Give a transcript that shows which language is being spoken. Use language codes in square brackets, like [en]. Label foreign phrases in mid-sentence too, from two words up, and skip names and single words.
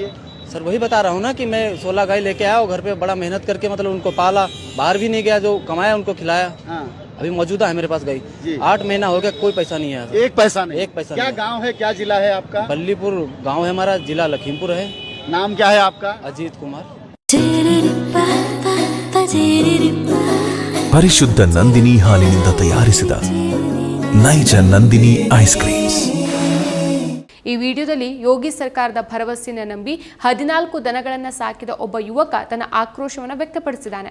[hi] सर वही बता रहा हूँ ना कि मैं 16 गाय लेके आया और घर पे बड़ा मेहनत करके मतलब उनको पाला, बाहर भी नहीं गया, जो कमाया उनको खिलाया। हाँ। अभी मौजूदा है मेरे पास गाय, 8 महीना हो गया, कोई पैसा नहीं है। एक पैसा नहीं? एक पैसा। क्या गाँव है, क्या जिला है आपका? बल्लीपुर गाँव है हमारा, जिला लखीमपुर है। नाम क्या है आपका? अजीत कुमार। [kn] ಪರಿಶುದ್ಧ ನಂದಿನಿ ಹಾಲಿನಿಂದ ತಯಾರಿಸಿದ ನೈಜ ನಂದಿನಿ [en] ice creams. [kn] ಈ ವಿಡಿಯೋದಲ್ಲಿ ಯೋಗಿ ಸರ್ಕಾರದ ಭರವಸೆಯನ್ನು ನಂಬಿ 14 ದನಗಳನ್ನು ಸಾಕಿದ ಒಬ್ಬ ಯುವಕ ತನ್ನ ಆಕ್ರೋಶವನ್ನು ವ್ಯಕ್ತಪಡಿಸಿದ್ದಾನೆ.